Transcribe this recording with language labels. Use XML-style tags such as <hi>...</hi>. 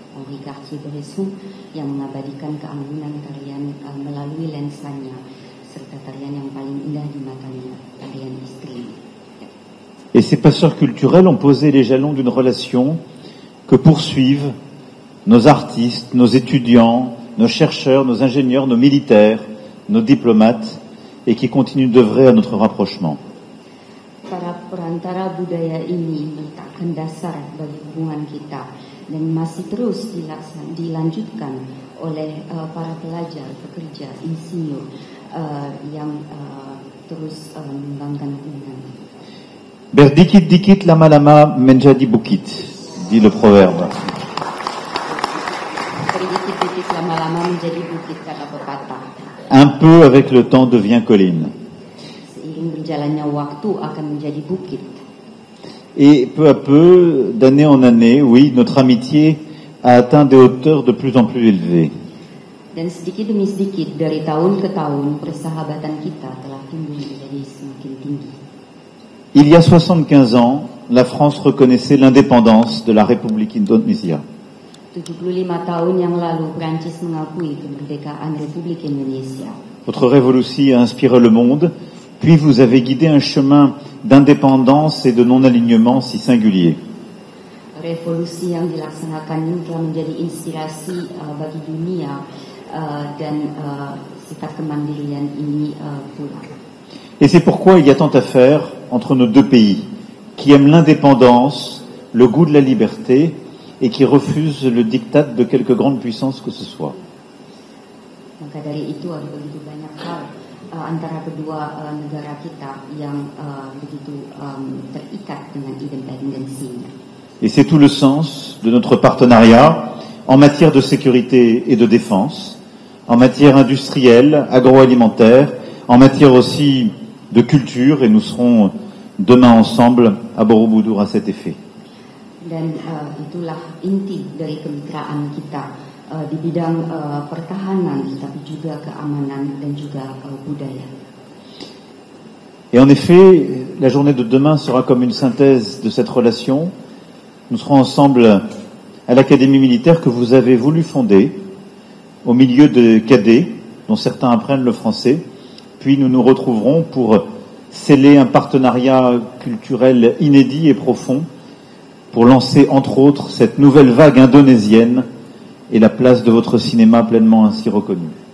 <id>Henri Cartier-Bresson yang mengabadikan keanggunan tarian melalui lensanya serta tarian yang paling indah di matanya, tarian istri.</id> <fr>Et ces passeurs culturels ont posé les jalons d'une relation que poursuivent nos artistes, nos étudiants, nos chercheurs, nos ingénieurs, nos militaires, nos diplomates, et qui continuent d'œuvrer à notre rapprochement.</fr> <id>Para perantara budaya ini meletakkan dasar bagi hubungan kita dan masih terus dilanjutkan oleh para pelajar, pekerja, insinyur yang terus mengembangkan hubungan. Berdikit-dikit lama-lama menjadi bukit,</id> <fr>dit le proverbe.</fr> <id>Berdikit-dikit lama-lama menjadi bukit, kata pepatah.</id> <fr>Un peu avec le temps devient colline.</fr> <id>Seiring berjalannya waktu akan menjadi bukit.</id> <fr>Et peu à peu, d'année en année, oui, notre amitié a atteint des hauteurs de plus en plus élevées.</fr> <id>Dan sedikit demi sedikit dari tahun ke tahun persahabatan kita telah tumbuh menjadi semakin tinggi.</id> <fr>Il y a 75 ans, la France reconnaissait l'indépendance de la République Indonésia.</fr> <id>75 tahun yang lalu Prancis mengakui kemerdekaan Republik Indonesia.</id> <fr>Votre révolution a inspiré le monde, puis vous avez guidé un chemin d'indépendance et de non-alignement si singulier.</fr> <id>Revolusi yang dilaksanakan ini telah menjadi inspirasi bagi dunia dan sikap kemandirian ini pula.</id> <fr>Et c'est pourquoi il y a tant à faire entre nos deux pays, qui aiment l'indépendance, le goût de la liberté, et qui refusent le diktat de quelque grande puissance que ce soit.</fr> <id>Maka dari itu ada begitu banyak hal antara kedua negara kita yang begitu terikat dengan independensinya.</id> <fr>Et c'est tout le sens de notre partenariat en matière de sécurité et de défense, en matière industrielle, agroalimentaire, en matière aussi de culture, et nous serons demain ensemble à Borobudur à cet effet.</fr> <id>Dan itulah inti dari kemitraan kita di bidang pertahanan, tapi juga keamanan dan juga budaya.</id> <fr>Et en effet, la journée de demain sera comme une synthèse de cette relation. Nous serons ensemble à l'Académie militaire que vous avez voulu fonder, au milieu de cadets, dont certains apprennent le français. Puis nous nous retrouverons pour sceller un partenariat culturel inédit et profond, pour lancer entre autres cette nouvelle vague indonésienne et la place de votre cinéma pleinement ainsi reconnu.</fr>